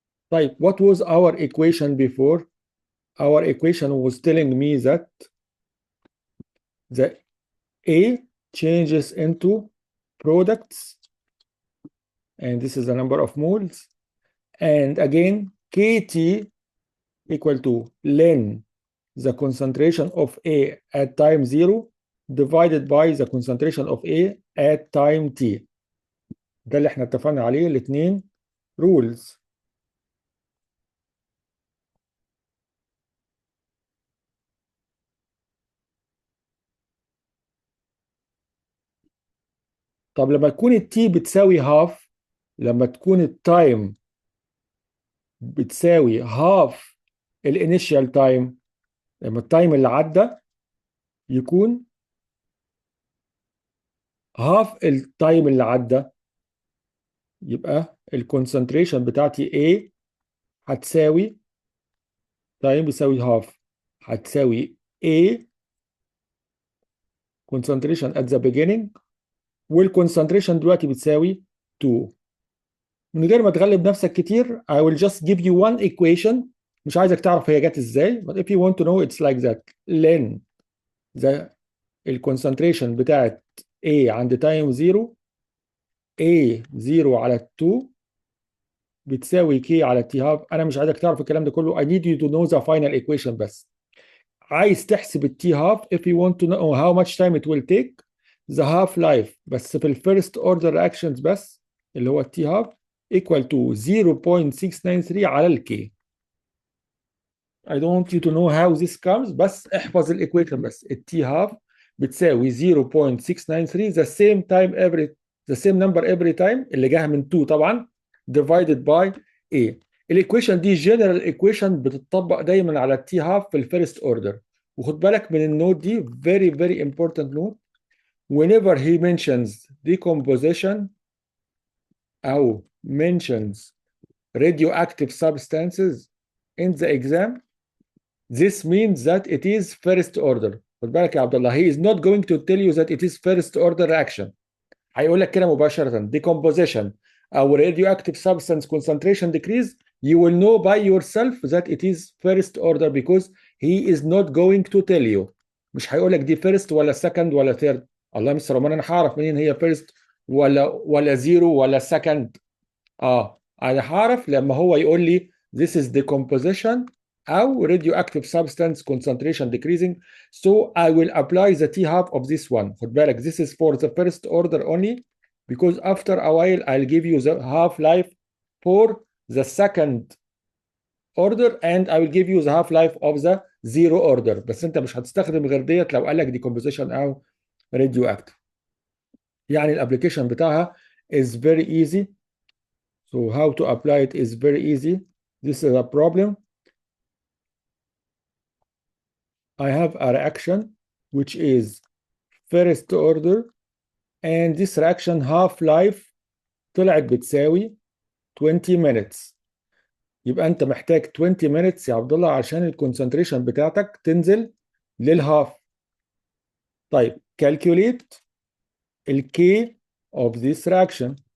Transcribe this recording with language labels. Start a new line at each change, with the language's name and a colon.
English: Right, what was our equation before? Our equation was telling me that the A changes into products, and this is the number of moles, and again KT equal to ln the concentration of A at time 0 divided by the concentration of A at time T.
Arabic: ده اللي احنا اتفقنا عليه الاثنين rules. طب لما تكون التي بتساوي هاف، لما تكون التايم بتساوي هاف الانيشال تايم، لما التايم اللي عدى يكون هاف التايم اللي عدى، يبقى الكونسنتريشن بتاعتي A هتساوي تايم بيساوي هاف، هتساوي
English: A concentration at the beginning
Arabic: والكونسنتريشن دلوقتي بتساوي 2. من غير ما تغلب نفسك كتير
English: I will just give you one equation.
Arabic: مش عايزك تعرف هي جت ازاي
English: but if you want to know it's like that.
Arabic: ln الكونسنتريشن بتاعت A عند تايم 0 A0 على 2 بتساوي K على T half. انا مش عايزك تعرف الكلام ده كله.
English: I need you to know the final equation بس.
Arabic: عايز تحسب ال
English: T half if you want to know how much time it will take the half life
Arabic: بس في الفيرست اوردر
English: reactions
Arabic: بس اللي هو
English: T half equal to 0.693 على ال K. I don't want you to know how this comes
Arabic: بس احفظ الايكويشن بس.
English: ال T half بتساوي 0.693 the same number every time
Arabic: اللي جاها من 2 طبعا
English: divided by A.
Arabic: الايكويشن دي جنرال ايكويشن بتطبق دايما على التي هاف في الفيرست اوردر. وخد بالك من النوت دي،
English: very very important note. whenever he mentions decomposition أو mentions radioactive substances in the exam, this means that it is first order.
Arabic: خد بالك يا عبد الله,
English: he is not going to tell you that it is first order reaction.
Arabic: هيقول لك كده مباشرة
English: decomposition أو radioactive substance concentration decrease, you will know by yourself that it is first order because he is not going to tell you.
Arabic: مش هيقول لك دي first ولا second ولا third. الله يا مستر رومان, انا هعرف منين هي first ولا زيرو ولا second؟ انا هعرف لما هو يقول لي
English: this is decomposition
Arabic: او
English: radioactive substance concentration decreasing, so I will apply the T half of this one.
Arabic: خد بالك,
English: this is for the first order only because after a while I'll give you the half life for the second order and I will give you the half life of the zero order.
Arabic: بس انت مش هتستخدم غير ديت لو قال لك decomposition او radioactive. يعني الابلكيشن بتاعها
English: is very easy. So how to apply it is very easy. This is a problem. I have a reaction which is first order and this reaction half-life
Arabic: طلعت بتساوي
English: 20 minutes.
Arabic: يبقى انت محتاج 20 minutes يا عبد الله عشان الكونسنتريشن بتاعتك تنزل للهاف.
English: طيب calculate K of this reaction.